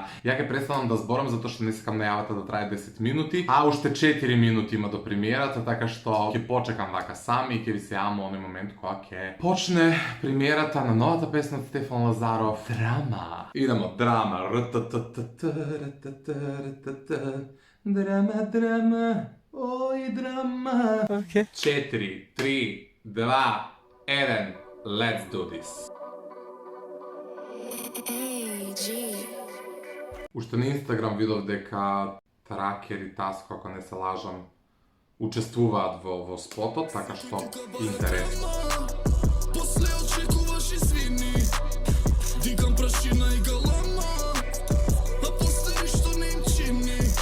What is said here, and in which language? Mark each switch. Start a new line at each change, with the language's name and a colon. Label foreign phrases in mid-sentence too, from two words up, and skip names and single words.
Macedonian: Ја ќе престанам да зборам затоа што не сакам најавата да трае 10 минути, а уште 4 минути има до премиерата, така што ќе почекам вака сам и ќе ви се јавам оној момент кога ќе почне премиерата на новата песна од Стефан Лазаров Драма. Идемо, драма. Драма, драма. Ој, драма. 4, 3, 2, 1.
English: Let's do this.
Macedonian: Уште на Инстаграм видов дека Тракер и Таско, ако не се лажам, учествуваат во спотот, така што интересно. После очекуваш извини, дигам прашина и галама, а после ништо не им чини.